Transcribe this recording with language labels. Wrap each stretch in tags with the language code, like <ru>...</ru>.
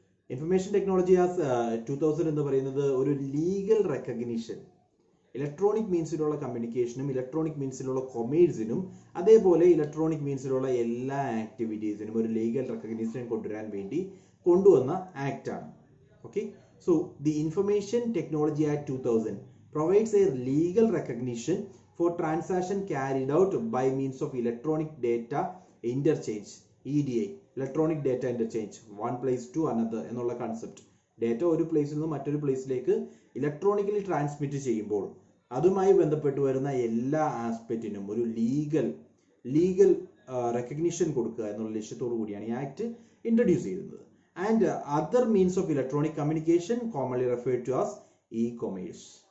<ml>Information technology as 2000 എന്ന് പറയുന്നത് ഒരു ലീഗൽ റെക്കഗ്നിഷൻ, ഇലക്ട്രോണിക് മീൻസിലുള്ള കമ്മ്യൂണിക്കേഷനും ഇലക്ട്രോണിക് മീൻസിലുള്ള കൊമേഴ്സിനും അതേപോലെ ഇലക്ട്രോണിക് മീൻസിലുള്ള എല്ലാ ആക്ടിവിറ്റീസിനും ഒരു ലീഗൽ റെക്കഗ്നിഷൻ കൊണ്ടുവരാൻ വേണ്ടി കൊണ്ടുവന്ന ആക്ട് ആണ്.</ml> <en>Okay, so the information technology act 2000 provides a legal recognition for transaction carried out by means of electronic data interchange, EDI, electronic data interchange, one place to another എന്നുള്ള concept.</en> <ml>Data ഒരു പ്ലേസിൽ നിന്ന് മറ്റൊരു പ്ലേസിലേക്ക് electronically transmit ചെയ്യുമ്പോൾ അതുമായി ബന്ധപ്പെട്ട് വരുന്ന എല്ലാ ആസ്പെക്റ്റിനും ഒരു ലീഗൽ റെക്കഗ്നിഷൻ കൊടുക്കുക എന്നുള്ള ലക്ഷ്യത്തോടു കൂടിയാണ് ഈ ആക്ട് ഇൻട്രൊഡ്യൂസ് ചെയ്യുന്നത്.</ml> <en>And other means of electronic communication commonly referred to as e-commerce.</en>